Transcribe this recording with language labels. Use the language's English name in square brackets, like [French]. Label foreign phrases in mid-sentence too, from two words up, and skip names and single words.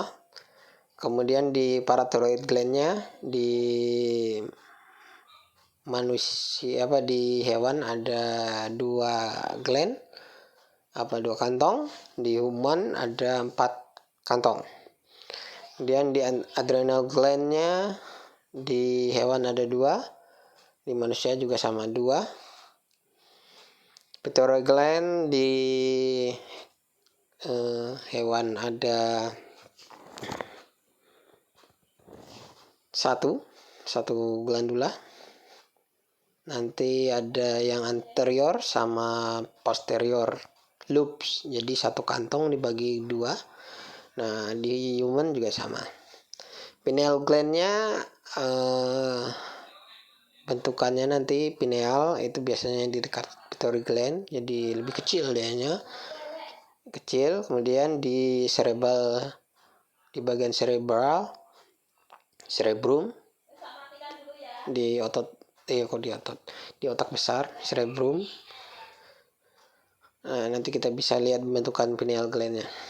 [Indonesian] Kemudian di [English] parathyroid glandnya [Indonesian] di manusia di hewan ada 2 gland 2 kantong. Di human ada 4 kantong. Kemudian di [English] adrenal glandnya [Indonesian] di hewan ada 2, di manusia juga sama 2. [English] Pituitary gland [Indonesian] di hewan ada 1 glandula. Nanti ada yang anterior sama [English] posterior lobes, [Indonesian] jadi 1 kantong dibagi 2. Nah, di human juga sama. [English] Pineal glandnya [Indonesian] bentukannya nanti pineal itu biasanya di dekat [English] pituitary gland, [Indonesian] jadi lebih kecil dianya. Kemudian di cerebral, di bagian cerebrum, di otak besar, cerebrum. Nah, nanti kita bisa lihat bentukan [English] pineal glandnya.